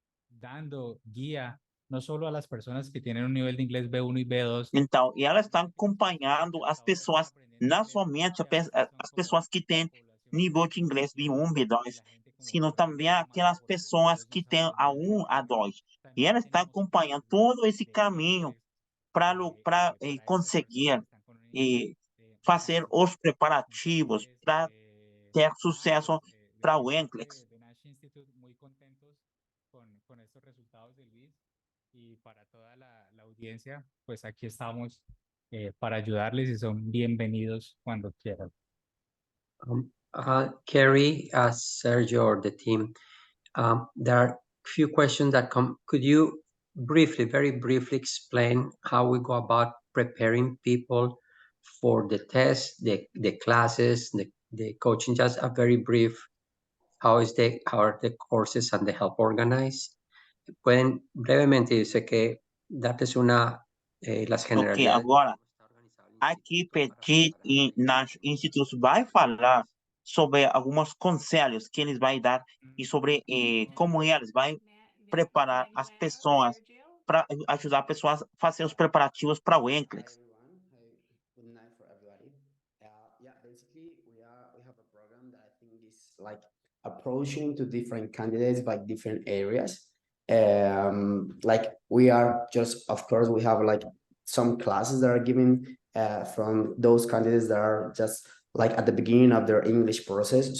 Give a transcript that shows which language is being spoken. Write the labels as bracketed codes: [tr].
[es] Dando guía no solo a las personas que tienen un nivel de inglés B1 y B2. [pt] Então, e ela está acompanhando as pessoas, não somente as pessoas que têm nível de inglês B1, B2, sino também aquelas pessoas que têm A1, A2. E ela está acompanhando todo esse caminho para conseguir fazer os preparativos para ter sucesso para o NCLEX. [es] Muy contentos con estos resultados de Luis y para toda la audiencia, pues aquí estamos para ayudarles y son bienvenidos cuando quieran. [en] Carrie, Sergio, or the team, there are few questions that come. Could you briefly, very briefly explain how we go about preparing people for the test, the classes, the coaching? Just a very brief, how are the courses and the help organized? [es] Pueden brevemente, yo sé que darles las Ok, generalidades. [pt] agora, aqui Petit e Nash Instituto vai falar sobre alguns conselhos que eles vão dar e sobre como eles vão preparar as pessoas para ajudar as pessoas a fazer os preparativos para o NCLEX. [en] Good night for everybody. Yeah, basically we have a program that I think is like approaching to different candidates by different areas. Like we are just, of course, we have like some classes that are given from those candidates that are just like at the beginning of their English process.